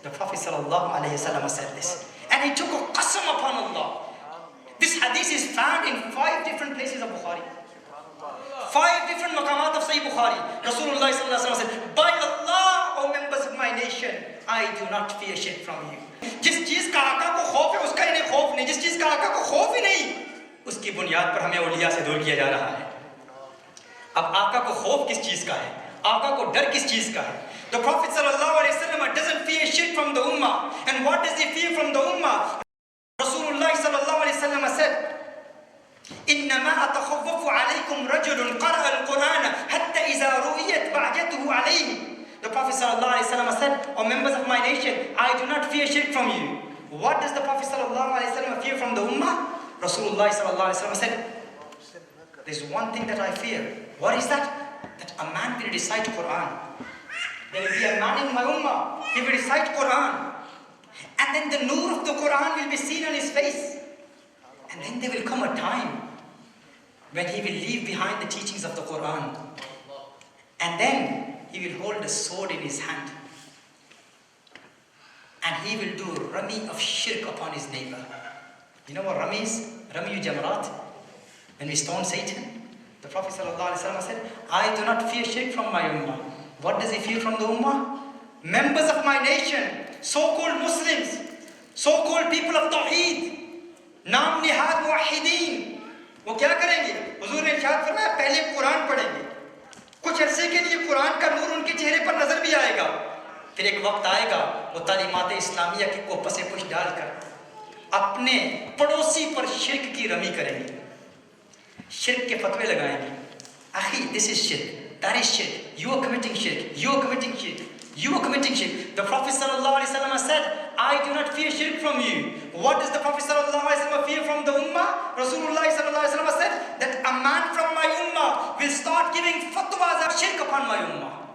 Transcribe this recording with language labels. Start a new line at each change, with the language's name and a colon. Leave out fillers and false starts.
English: The Prophet sallallahu alaihi wasallam said this, and he took a qasam upon Allah. This hadith is found in 5 different places of Bukhari. 5 different maqamat of Sahih Bukhari. Rasulullah sallallahu alaihi wasallam said, by Allah, O members of my nation, I do not fear shirk from you.
Hindi: जिस चीज का आका को खौफ है उसका इन्हें खौफ नहीं, जिस चीज का आका को खौफ ही नहीं, उसकी बुनियाद पर हमें औलिया से दूर किया जा रहा है. अब आका को खौफ किस चीज का है, आका को डर किस चीज का है?
English: The Prophet sallallahu alaihi wasallam doesn't fear shirk from the ummah. And what does he fear from the ummah? Rasulullah sallallahu alaihi wasallam said,
Arabic: إنما أتخوف عليكم رجل قرأ القرآن حتى إذا رؤيت بعجته عليه.
English: The Prophet sallallahu alaihi wasallam said, O members of my nation, I do not fear shirk from you. What does the Prophet sallallahu alaihi wasallam fear from the ummah? Rasulullah sallallahu alaihi wasallam said, there's one thing that I fear. What is that? That a man will recite Quran. There will be a man in my ummah, he will recite Quran. And then the nur of the Quran will be seen on his face. And then there will come a time when he will leave behind the teachings of the Quran. And then he will hold a sword in his hand. And he will do rami of shirk upon his neighbor. You know what rami is? Rami Jamrat. When we stone Satan, the Prophet ﷺ said, I do not fear shirk from my ummah. What does he fear from the ummah? Members of my nation, so-called Muslims, so-called people of Tawheed,
Hindi: नाम निहाद मुवहिदीन, वो क्या करेंगे? हुजूर ने इरशाद फरमाया पहले कुरान पढ़ेंगे, कुछ अरसे के लिए कुरान का नूर उनके चेहरे पर नजर भी आएगा, फिर एक वक्त आएगा वो तालीमात इस्लामिया की को पसे पुश डालकर अपने पड़ोसी पर शिर्क की रमी करेंगे, शिर्क के फतवे लगाएंगे.
English: Akhi, this is shirk, that is shirk, you are committing shirk, you are committing shirk, you are committing shirk. The Prophet ﷺ said, I do not fear shirk from you. What does the Prophet ﷺ fear from the ummah? Rasulullah ﷺ said that a man from my ummah will start giving fatwas of shirk upon my ummah.